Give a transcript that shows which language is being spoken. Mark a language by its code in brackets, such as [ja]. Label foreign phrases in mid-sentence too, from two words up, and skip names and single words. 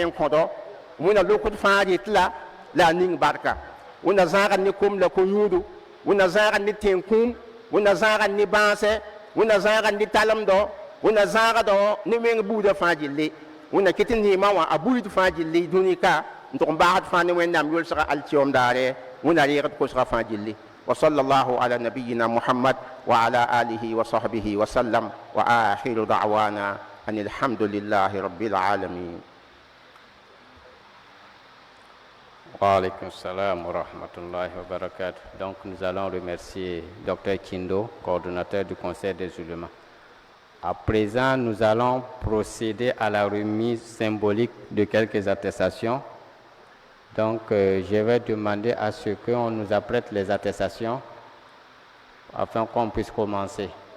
[mos] n kõdɔ wẽnna lokd fãa rɩtla la a ning barka wẽnna zãagd ne kom la ko-yũudu wẽnna zãagd ne tẽn-kũum wẽnna zãagd ne bãasɛ wẽnna zãagd ne talemdɔ wẽnna zãagd ne wẽng buudã fãa gilli wẽnna kɩt neemã wã a buud fãa gilli dũnika n tʋg n baasd fãa ne wẽnnaam yolsga altɩoom daare wẽnna reegd kosga fãa gilli [ar] وصلى الله على نبينا محمد وعلى آله وصحبه وسلم وآخر دعوانا أن الحمد لله رب العالمين. وسلام ورحمة الله وبركاته. [fr] Donc nous allons remercier Dr Kindo, coordonnateur du Conseil des ulémas. À présent, nous allons procéder à la remise symbolique de quelques attestations. Donc, je vais demander à ce qu'on nous apprête les attestations afin qu'on puisse commencer.